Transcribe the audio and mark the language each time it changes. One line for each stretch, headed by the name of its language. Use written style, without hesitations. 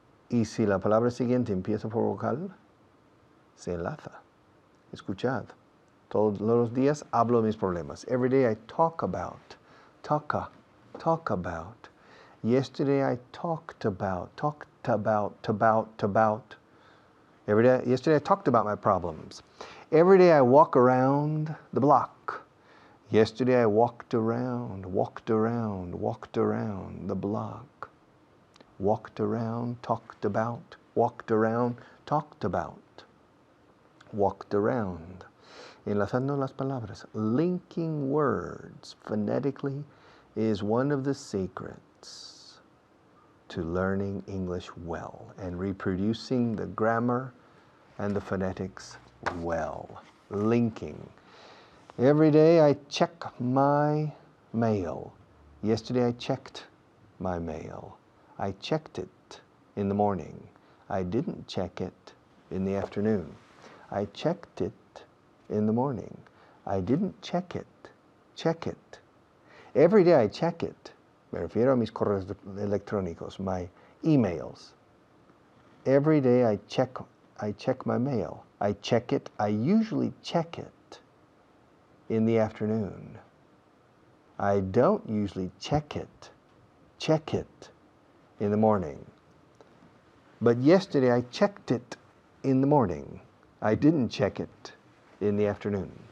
Spanish: Y si la palabra siguiente empieza por vocal, se enlaza. Escuchad. Todos los días hablo de mis problemas.
English: Every day I talk about. Yesterday I talked about. Yesterday I talked about my problems. Every day I walk around the block. Yesterday I walked around the block. Walked around, talked about. Walked around, talked about. Walked around.
Spanish: Enlazando las palabras.
English: Linking words phonetically is one of the secrets to learning English well and reproducing the grammar and the phonetics well. Linking. Every day I check my mail. Yesterday I checked my mail. I checked it in the morning. I didn't check it in the afternoon. I checked it in the morning. I didn't check it. Check it. Every day I check it.
Spanish: Me refiero a mis correos electrónicos,
English: my emails. Every day I check my mail. I check it. I usually check it in the afternoon. I don't usually check it in the morning. But yesterday I checked it in the morning. I didn't check it in the afternoon.